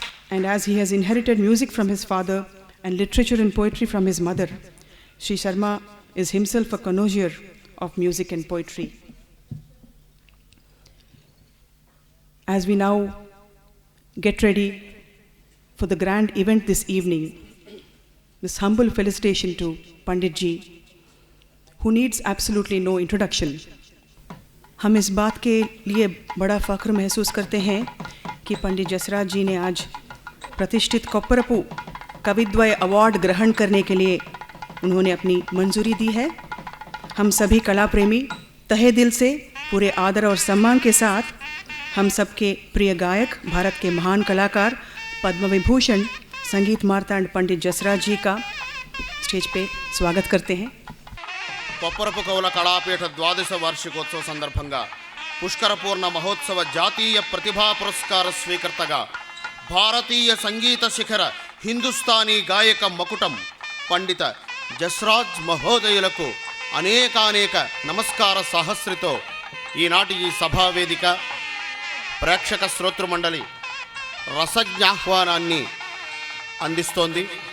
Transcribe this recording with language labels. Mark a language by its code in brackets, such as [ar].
[en] And as he has inherited music from his father and literature and poetry from his mother, Sri Sharma is himself a connoisseur of music and poetry. As we now get ready for the grand event this evening, this humble felicitation to Pandit ji, who needs absolutely no introduction. [hi] हम इस बात के लिए बड़ा फ़ख्र महसूस करते हैं कि पंडित जसराज जी ने आज प्रतिष्ठित कोप्परपू कविद्वय अवार्ड ग्रहण करने के लिए उन्होंने अपनी मंजूरी दी है। हम सभी कला प्रेमी तहे दिल से पूरे आदर और सम्मान के साथ हम सबके प्रिय गायक, भारत के महान कलाकार, पद्म विभूषण संगीत मार्तांड पंडित जसराज जी का स्टेज पे स्वागत करते हैं। [te] కొప్పరపు కవుల కళాపీఠ 12వ వార్షికోత్సవ సందర్భంగా పుష్కర పూర్ణ మహోత్సవ జాతీయ ప్రతిభా పురస్కార స్వీకర్తగా భారతీయ సంగీత శిఖర హిందుస్థానీ గాయక మకుటం పండిత జస్రాజ్ మహోదయులకు అనేకానేక నమస్కార సహస్రితో ఈనాటి ఈ సభావేదిక ప్రేక్షక శ్రోతృమండలి రసజ్ఞాహ్వానాన్ని అందిస్తోంది.